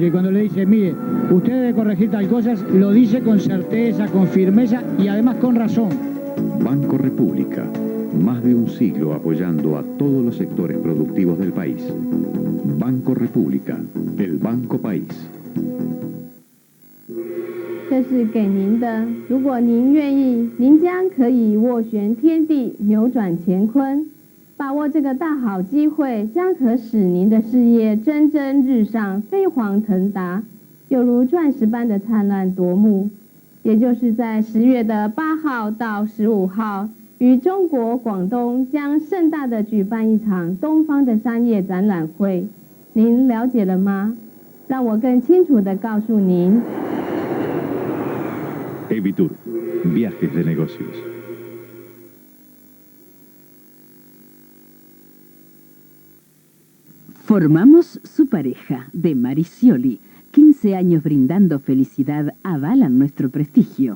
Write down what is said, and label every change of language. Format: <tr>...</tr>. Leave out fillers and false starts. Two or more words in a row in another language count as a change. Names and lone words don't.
<es>Y cuando le dice, mire, usted debe corregir tal cosa, lo dice con certeza, con firmeza y además con razón. Banco República, más de un siglo apoyando a todos los sectores productivos del país. Banco República, el Banco País.</es> <zh>这是给您的，如果您愿意，您将可以斡旋天地，扭转乾坤。把握这个大好机会，将可使您的事业蒸蒸日上，飞黄腾达，犹如钻石般的灿烂夺目。也就是在10月的8号到15号，于中国广东将盛大的举办一场东方的商业展览会，您了解了吗？让我更清楚地告诉您。</zh> <es>Evitur, viajes de negocios. Formamos su pareja, de Maricioli. 15 años brindando felicidad avalan nuestro prestigio.</es>